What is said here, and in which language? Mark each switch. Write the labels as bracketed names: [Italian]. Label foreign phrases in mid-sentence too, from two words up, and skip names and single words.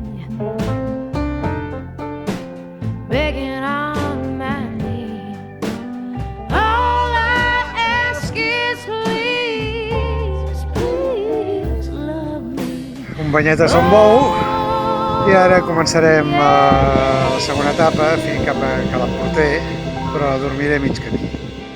[English] begging on my knees. All I ask is please, please love me. [Catalan] Un banyet a Sant Bou i ara començarem la segona etapa, fins cap a Cala Porter, però dormiré mig camí.